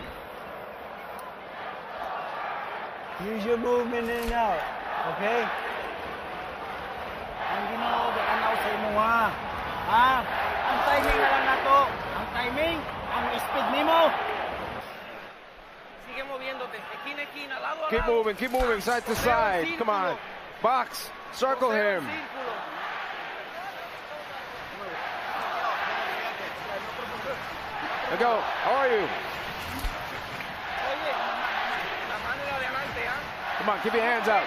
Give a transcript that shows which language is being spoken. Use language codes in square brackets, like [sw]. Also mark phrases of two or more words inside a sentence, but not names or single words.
[en] Use your movement in and out. [ceb] Okay? Ang ginagawa sa imo ha. Ang timing na lang nato. Ang timing, ang speed nimo. [es] Sigue moviéndote. Esquina, lado a lado. [en] Keep moving, side to side. Come on. Box. Circle him. Go. How are you? Come on, keep your hands out.